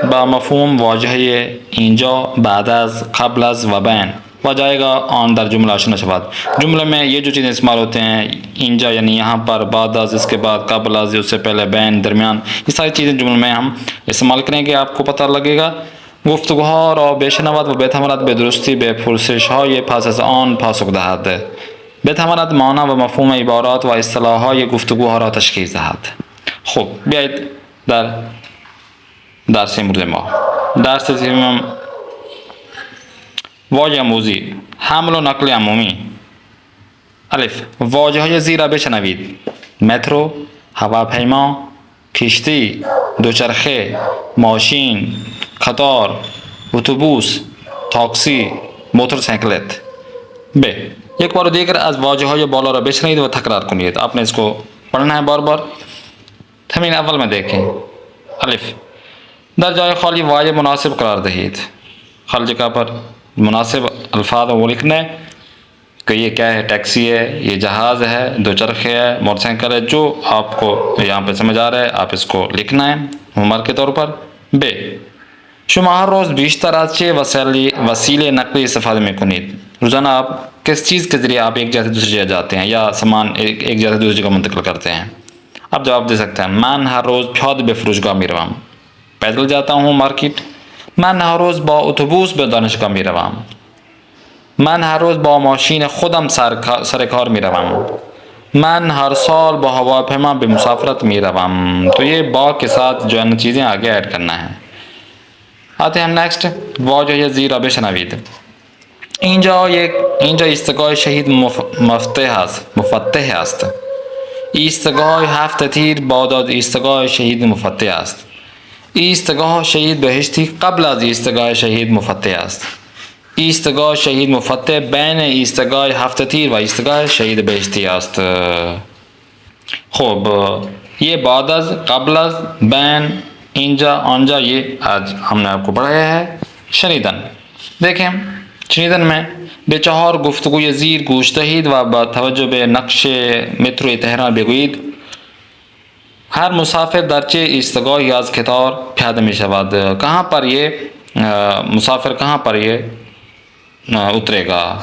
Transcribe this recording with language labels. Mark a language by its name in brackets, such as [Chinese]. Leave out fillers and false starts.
[Persian] با مفہوم واژه اینجا، بعد از، قبل از و بین و جائے گا آن در جملہ آشنا شود. [Urdu] جملے میں یہ جو چیزیں استعمال ہوتے ہیں: اینجا یعنی یہاں پر، بعد از اس کے بعد، قبل از اس سے پہلے، بین درمیان، یہ ساری چیزیں جملے میں ہم استعمال کریں گے. آپ کو پتہ لگے گا. [Persian] گفتگوها را بشنود و بتواند به درستی به پرسش‌های پس از آن پاسخ دهد. بتواند معنا و مفهوم عبارات و اصطلاح‌های گفتگوها را تشخیص دهد. خب بیایید در درس امروز ما. درس سوم: واژه آموزی، حمل و نقل عمومی. الف. واژه‌های زیر را بشنوید: مترو، هواپیما، کشتی، دوچرخه، ماشین، قطار، اتوبوس، تاکسی، موتورسیکلت. ب. یک بار دیگر از واژه‌های بالا را بشنوید و تکرار کنید. [Urdu] آپ نے اس کو پڑھنا ہے بار بار. تمرین اول میں دیکھیں. الف. [Persian] در جای خالی واژه مناسب قرار دهید. [Urdu] خالی جگہ پر مناسب الفاظ وہ لکھنے کہ یہ کیا ہے: ٹیکسی ہے، یہ جہاز ہے، دوچرخے ہے، موٹر سائیکل ہے. جو آپ کو یہاں پہ سمجھ آ رہا ہے آپ اس کو لکھنا ہے ہومورک کے طور پر. [Persian] ب. شما ہر روز بیشتر از چه وسیله نقلی استفاده میکنید؟ [Urdu] روزانہ آپ کس چیز کے ذریعے آپ ایک جگہ سے دوسری جگہ جاتے ہیں یا سامان ایک جگہ سے دوسری جگہ منتقل کرتے ہیں؟ آپ جواب دے سکتے ہیں: [Persian] من هر روز پیاده به فرودگاه میروم. [Urdu] پیدل جاتا ہوں مارکیٹ. [Persian] من هر روز با اتوبوس به دانشگاه میروم. من هر روز با ماشین خودم سر کار میروم. من ہر سال با هواپیما به مسافرت میروم. [Urdu] تو یہ با کے ساتھ جو ہے چیزیں آگے ایڈ کرنا ہے. آتے ہیں ہم نیکسٹ. [Persian] واژه زیر را بشنوید. اینجا ایستگاه شهید مفتح است. ایستگاه هفت تیر بعد از ایستگاه شهید مفتح است. ایستگاه شهید بهشتی قبل از ایستگاه شهید مفتح است. ایستگاه شهید مفتح بین ایستگاه هفت تیر و ایستگاه شهید بهشتی است. [Urdu] خب یہ بعد از، قبل از، بین، اینجا، آنجا، یہ آج ہم نے آپ کو پڑھایا ہے. شنیدن دیکھیں. [Persian] شنیدن میں به چهار گفتگوی زیر گوش دهید و با توجه به نقش مترو تهران بگویید: هر مسافر در چه ایستگاهی از قطار پیاده می شود؟ [Urdu] کہاں پر یہ مسافر کہاں پر یہ اترے گا؟